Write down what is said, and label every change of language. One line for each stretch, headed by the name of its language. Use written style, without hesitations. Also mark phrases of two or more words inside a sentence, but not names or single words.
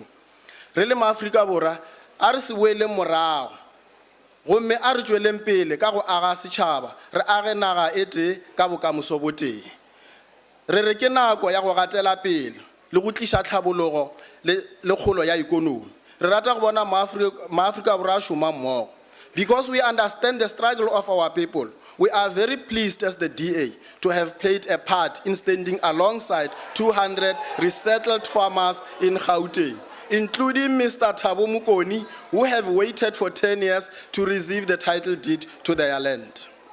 Northern Sotho: Re le maAfrika Borwa a re se boele morago gomme a re tšweleng pele ka go aga setšhaba, re age naga e tee ka bokamoso bo tee. Re re ke nako ya go gatela pele le go tliša tlhabologo le kgolo ya ikonomi. Re rata go bona maAfrika Borwa a šoma mmogo.
English: Because we understand the struggle of our people, we are very pleased as the DA to have played a part in standing alongside 200 resettled farmers in Gauteng, including Mr. Thabo Mokoni, who have waited for 10 years to receive the title deed to their land.